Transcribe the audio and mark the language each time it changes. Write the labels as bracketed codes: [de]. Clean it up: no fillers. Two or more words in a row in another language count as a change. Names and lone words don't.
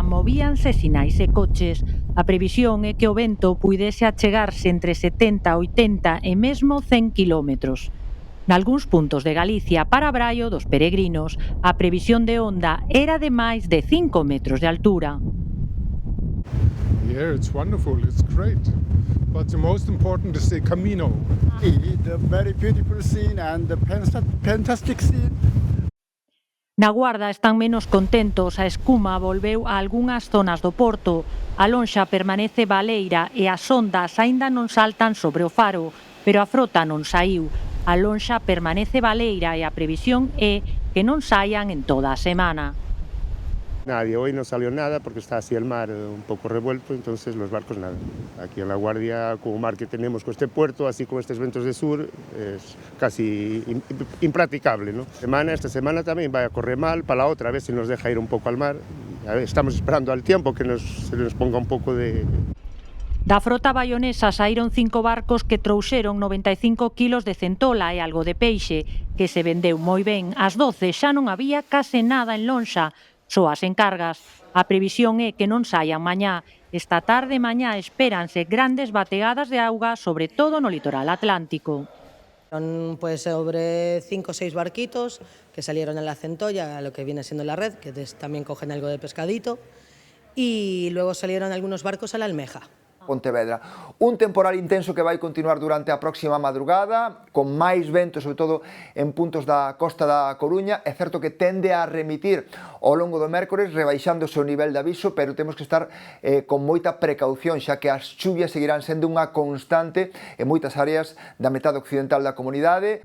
[gl] Movíanse sinais e coches. A previsión é que o vento puidese achegarse entre 70, 80 e mesmo 100 kilómetros. Nalgúns puntos de Galicia, para Braio dos peregrinos, a previsión de onda era de máis de 5 metros de altura. [en] Yeah, it's wonderful, it's great. But the most important is the Camino. The very beautiful scene and the fantastic scene. [gl] Na Guarda están menos contentos, a escuma volveu a algunhas zonas do porto, a lonxa permanece baleira e as ondas aínda non saltan sobre o faro, pero a frota non saiu. A lonxa permanece baleira e a previsión é que non saian en toda a semana. [es] Nadie, hoy no salió nada porque está así el mar un poco revuelto, entonces los barcos nada. Aquí en La Guardia, con el mar que tenemos con este puerto, así con estos vientos de sur, es casi impracticable, ¿no? Esta semana también va a correr mal, para la otra a ver si nos deja ir un poco al mar. A ver, estamos esperando al tiempo que se nos ponga un poco de... [gl] Da frota baionesa saíron 5 barcos que trouxeron 95 kilos de centola e algo de peixe, que se vendeu moi ben. Ás 12 xa non había case nada en lonxa, só as encargas. A previsión é que non saian mañá. Esta tarde e mañá espéranse grandes bateadas de auga, sobre todo no litoral atlántico. [es] Pues sobre 5 o 6 barquitos que salieron en la centolla, lo que viene siendo la red, que también cogen algo de pescadito, y luego salieron algunos barcos a la almeja. [gl] Pontevedra. Un temporal intenso que vai continuar durante a próxima madrugada, con máis vento, sobre todo en puntos da costa da Coruña. É certo que tende a remitir ao longo do mércores, rebaixándose o nivel de aviso, pero temos que estar con moita precaución, xa que as chuvias seguirán sendo unha constante en moitas áreas da metade occidental da comunidade.